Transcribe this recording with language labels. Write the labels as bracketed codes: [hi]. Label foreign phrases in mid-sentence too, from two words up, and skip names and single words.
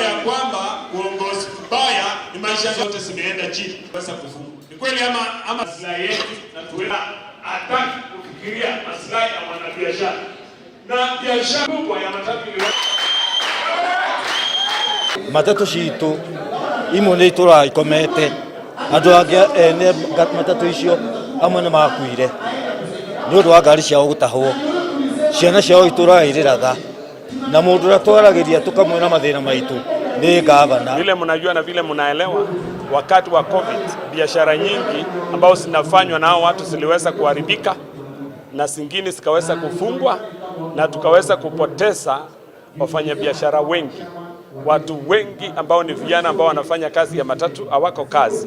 [sw] kwamba uongozi mbaya ni maisha yote zimeenda chini. Pesa kufunga. Ni kweli ama maslahi yetu na tuweza hataki kufikiria maslahi ya wanabiashara. Na biashara kubwa ya matatu ni [ki] matatu citu imwe nĩ tũraikomete andũ angĩ ene matatu icio amwe nĩ makuire nĩ ũndũ wa ngari ciao gũtahwo, ciana ciao itũrairĩraga na mũndũ ũrĩa twaragĩria tũkamwĩra mathĩna maitũ nĩ gavana. [sw] Vile mnajua na vile mnaelewa, wakati wa COVID biashara nyingi ambao zinafanywa na hao watu ziliweza kuharibika na zingine zikaweza kufungwa na tukaweza kupoteza wafanyabiashara wengi. Watu wengi ambao ni vijana ambao wanafanya kazi ya matatu hawako kazi.